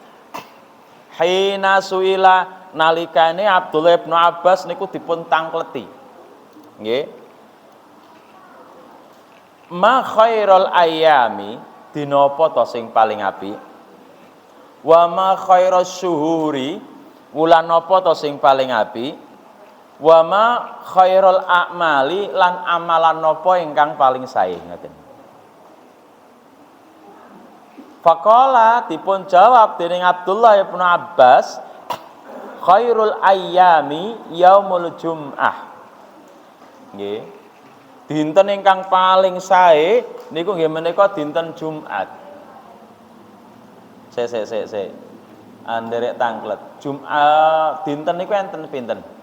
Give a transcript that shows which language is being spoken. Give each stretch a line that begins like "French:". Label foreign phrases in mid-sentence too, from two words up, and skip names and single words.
Javanese: Hina suila nalikane Abdullah ibnu Abbas niku dipun tangkleti. Nggih.
Arabic: ما خير الأيام
Javanese: dina apa to sing paling apik?
Arabic: وما خير الشهور
Javanese: wulan apa to sing paling apik?
Arabic: وما خير الأعمال
Javanese: lan amalan apa ingkang paling sae ngoten. Faqala dipun jawab dening Abdullah ibnu Abbas
Arabic: خير الأيام يوم الجمعة.
Javanese: Nggih. Dinten ingkang paling sae niku nggih menika dinten Jumat. Sik. Anderek tanglet. Jumat dinten niku enten pinten?